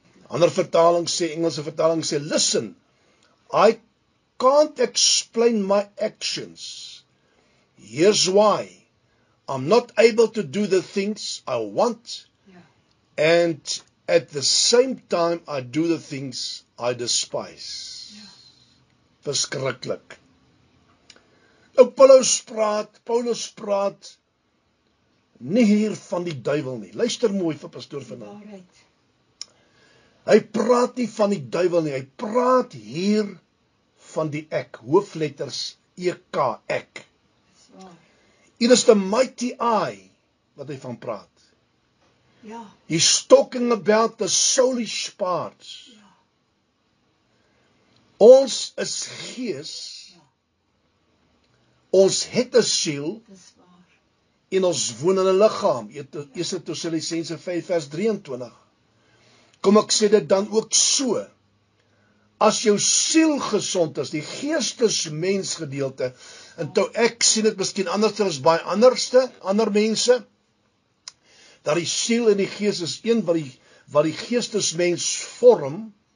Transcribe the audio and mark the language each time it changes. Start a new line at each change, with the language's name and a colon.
Afrikaans: Ander vertaling sê, Engelse vertaling sê,
English: listen, I can't explain my actions. Here's why. I'm not able to do the things I want, and at the same time I do the things I despise.
Afrikaans: Verskriklik. Nou Paulus praat nie hier van die duiwel nie. Luister mooi vir pastoor vanaand. Hy praat nie van die duiwel nie, hy praat hier van die ek, hoofletters EK, ek.
English: It is the mighty I,
Afrikaans: wat hy van praat.
English: He's talking about the soulish parts.
Afrikaans: Ons is gees, ons het 'n siel, en ons woon in 'n liggaam. 1 Tessalonisense 5 vers 23. Kom ek sê dit dan ook so, as jou siel gesond is, die geestesmens gedeelte, en toe ek sien dit miskien anders as baie ander mense, dat die siel en die gees is een wat die geestesmens vorm.